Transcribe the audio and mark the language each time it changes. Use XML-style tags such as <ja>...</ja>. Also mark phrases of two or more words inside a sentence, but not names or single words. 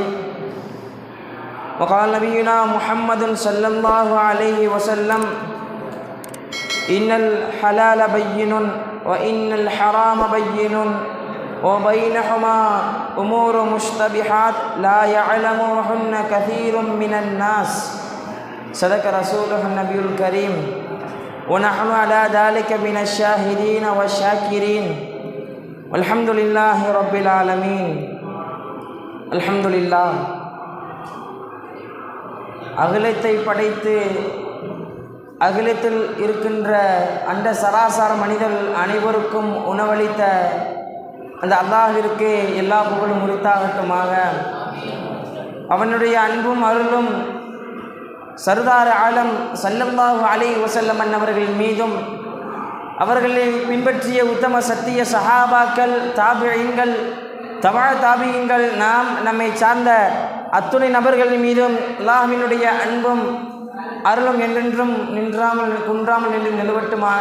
<ar>وقال نبينا محمد صلى الله عليه وسلم إن الحلال بين وإن الحرام بين وبينهما أمور مشتبهات لا يعلمهن كثير من الناس. صدق رسوله النبي الكريم ونحن على ذلك من الشاهدين والشاكرين والحمد لله رب العالمين. الحمد لله.</ar> <ta>அகிலத்தை படைத்து அகிலத்தில் இருக்கின்ற அண்ட சராசர மனிதர் அனைவருக்கும் உணவளித்த அந்த அல்லாஹ்விற்கு எல்லா புகழும் உரித்தாகட்டுமாக. அவனுடைய அன்பும் அருளும் சர்தார் ஆலம்</ta> <ar>صلى الله عليه وسلم</ar> <ta>அன்னவர்கள் மீதும் அவர்களை பின்பற்றிய உத்தம சத்திய சஹாபாக்கள், தாபிஈன்கள், தபா தாபிஈன்கள், நம்மை சார்ந்த அத்துணை நபர்கள் மீதும் அல்லாஹ்வினுடைய அன்பும் அருளும் என்றென்றும் குன்றாமல் நின்று நிலவட்டுமாக.</ta>